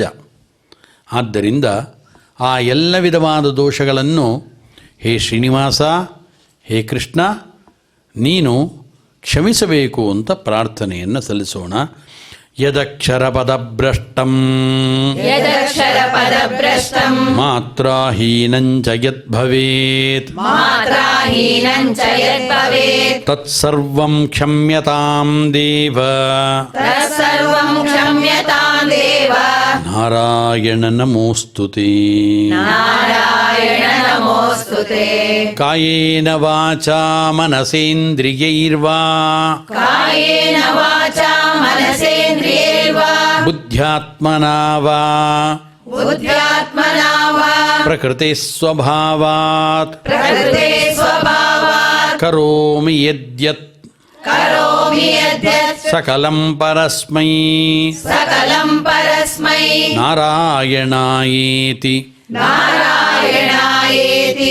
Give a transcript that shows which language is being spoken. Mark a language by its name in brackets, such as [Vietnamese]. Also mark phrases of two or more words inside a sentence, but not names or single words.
[Kannada] ಆದ್ದರಿಂದ ಆ ಎಲ್ಲ ವಿಧವಾದ ದೋಷಗಳನ್ನು ಹೇ ಶ್ರೀನಿವಾಸ, ಹೇ ಕೃಷ್ಣ, ನೀನು ಕ್ಷಮಿಸಬೇಕು ಅಂತ ಪ್ರಾರ್ಥನೆಯನ್ನು ಸಲ್ಲಿಸೋಣ. [Sanskrit] ಯದಕ್ಷರಪದಭ್ರಷ್ಟಂ ಯದಕ್ಷರಪದಭ್ರಷ್ಟಂ ಮಾತ್ರಾಹೀನಂಚ ಯದ್ಭವೇತ್ ಮಾತ್ರಾಹೀನಂಚ ಯದ್ಭವೇತ್ ತತ್ಸರ್ವಂ ಕ್ಷಮ್ಯತಾಂ ದೇವ ತತ್ಸರ್ವಂ ಕ್ಷಮ್ಯತಾಂ ದೇವ ನಾರಾಯಣ ನಮೋಸ್ತುತೆ. ನಾರಾಯಣ ನಮೋಸ್ತುತೆ. ಕಾಯೇನ ವಾಚಾ ಮನಸೇಂದ್ರಿಯೈರ್ವಾ ಕಾಯೇನ ವಾಚಾ ಮನಸೇಂದ್ರಿಯೈರ್ವಾ ಬುದ್ಧ್ಯಾತ್ಮನಾ ವಾ ಬುದ್ಧ್ಯಾತ್ಮನಾ ವಾ ಪ್ರಕೃತಿ ಸ್ವಭಾವಾತ್ ಪ್ರಕೃತೆ ಸ್ವಭಾವಾತ್ ಕರೋಮಿ ಯದ್ಯತ್ ಕರೋಮಿ ಯದ್ಯತ್ ಸಕಲಂ ಪರಸ್ಮೈ ಸಕಲಂ ಪರಸ್ಮೈ ನಾರಾಯಣಾಯೇತಿ ನಾರಾಯಣಾಯೇತಿ